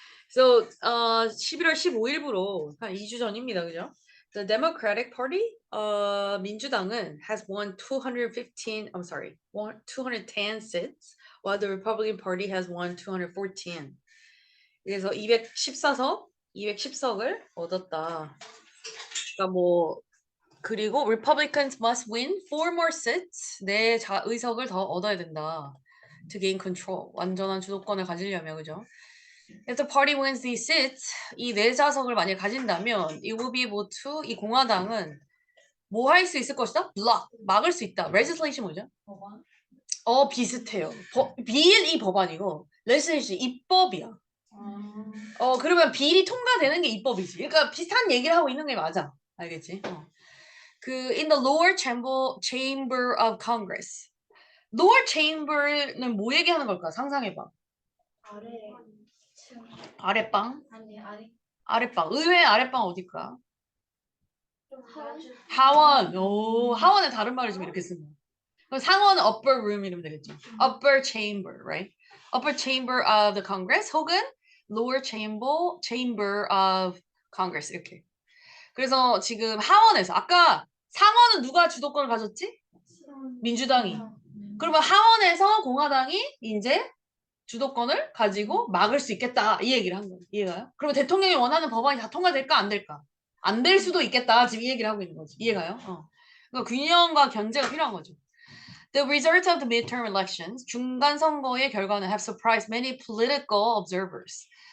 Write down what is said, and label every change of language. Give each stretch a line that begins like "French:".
Korean: So 11월 15일부로 한 2주 전입니다, 그죠?
English: The Democratic Party,
Korean: 민주당은
English: has won 210 seats, while the Republican Party has won 214.
Korean: 그래서 210석을 얻었다. 그러니까 뭐 그리고
English: Republicans must win 4 more seats.
Korean: 네 의석을 더 얻어야 된다.
English: To gain control.
Korean: 완전한 주도권을 가지려면 그죠?
English: If the party wins these seats,
Korean: 이 4좌석을 만약 가진다면
English: it will be able to
Korean: 이 공화당은 뭐 할 수 있을 것이다? block. 막을 수 있다. legislation 뭐죠? 비슷해요. 비일이 법안이고 레지슬레이션 입법이야. 그러면 비일이 통과되는 게 입법이지. 그러니까 비슷한 얘기를 하고 있는 게 맞아. 알겠지?
English: in the lower chamber of Congress.
Korean: lower chamber는 뭐 얘기하는 걸까? 상상해봐. 아래. 아랫방? 아니 아래. 아랫방. 의회 아랫방 어딜까? 하원. 하원. 오, 하원의 다른 말을 좀 이렇게 쓰면. 그럼 상원은
English: upper room
Korean: 이러면 되겠죠.
English: upper chamber, right? upper chamber of the Congress
Korean: 혹은
English: lower chamber of Congress
Korean: 이렇게. 그래서 지금 하원에서 아까 상원은 누가 주도권을 가졌지? 민주당이. 그러면 하원에서 공화당이 이제 주도권을 가지고 막을 수 있겠다 이 얘기를 한 거예요. 이해가요? 그러면 대통령이 원하는 법안이 다 통과될까 안 될까? 안 될 수도 있겠다 지금 이 얘기를 하고 있는 거지. 이해가요? 그러니까 균형과 견제가 필요한 거죠.
English: The results of the midterm elections,
Korean: 중간 선거의 결과는
English: have surprised many political observers.